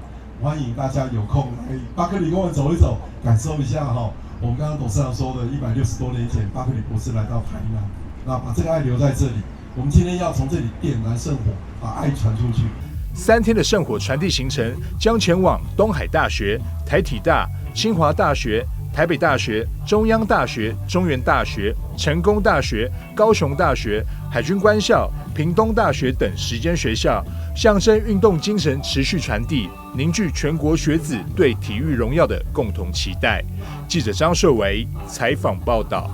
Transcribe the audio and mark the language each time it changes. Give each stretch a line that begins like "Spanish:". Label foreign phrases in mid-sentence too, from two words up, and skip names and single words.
Chinese: 歡迎大家有空來巴克里公園走一走，感受一下我們剛剛董事長說的160多年前巴克里博士來到台南，那把這個愛留在這裡。我們今天要從這裡點燃聖火，把愛傳出去。 3天的聖火傳遞行程將前往東海大學、台體大、清華大學、台北大学、中央大学、中原大学、成功大学、高雄大学、海军官校、屏东大学等10间学校，象征运动精神持续传递，凝聚全国学子对体育荣耀的共同期待。记者张硕维采访报道。